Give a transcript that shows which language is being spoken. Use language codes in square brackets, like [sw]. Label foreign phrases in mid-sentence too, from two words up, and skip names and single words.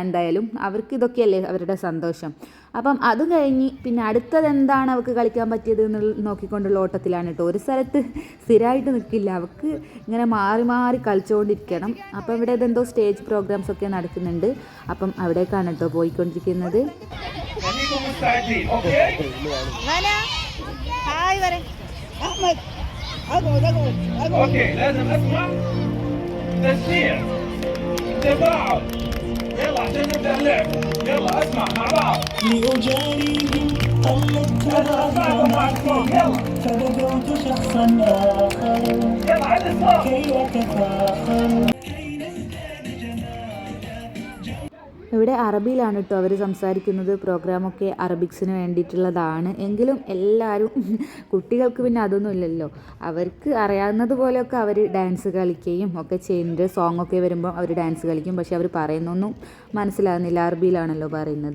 [ml] എന്തായാലും അവർക്ക് ഇതൊക്കെയല്ലേ അവരുടെ സന്തോഷം. അപ്പം അത് കഴിഞ്ഞ് പിന്നെ അടുത്തത് എന്താണ് അവൾക്ക് കളിക്കാൻ പറ്റിയത് എന്ന് നോക്കിക്കൊണ്ടുള്ള ഓട്ടത്തിലാണ് കേട്ടോ. ഒരു സ്ഥലത്ത് സ്ഥിരമായിട്ട് നിൽക്കില്ല, അവൾക്ക് ഇങ്ങനെ മാറി മാറി കളിച്ചുകൊണ്ടിരിക്കണം. അപ്പം ഇവിടെ ഇതെന്തോ [en] stage programs [ml] ഒക്കെ നടക്കുന്നുണ്ട്. അപ്പം അവിടേക്കാണ് കേട്ടോ പോയിക്കൊണ്ടിരിക്കുന്നത്. [ar] يلا عشان نبدا اللعب. يلا اسمع مع بعض. لأجاريهم يلا فبدأت شخصا آخر. يلا عد الصوت كي أتفاخر. [ml] ഇവിടെ അറബിയിലാണ് കേട്ടോ അവർ സംസാരിക്കുന്നത്. പ്രോഗ്രാമൊക്കെ അറബിക്സിന് വേണ്ടിയിട്ടുള്ളതാണ്. എങ്കിലും എല്ലാവരും കുട്ടികൾക്ക് പിന്നെ അതൊന്നും ഇല്ലല്ലോ. അവർക്ക് അറിയാവുന്നത് പോലെയൊക്കെ അവർ ഡാൻസ് കളിക്കുകയും ഒക്കെ ചെയ്യുന്നുണ്ട്. സോങ് ഒക്കെ വരുമ്പോൾ അവർ ഡാൻസ് കളിക്കും. പക്ഷെ അവർ പറയുന്നൊന്നും മനസ്സിലാകുന്നില്ല, അറബിയിലാണല്ലോ പറയുന്നത്.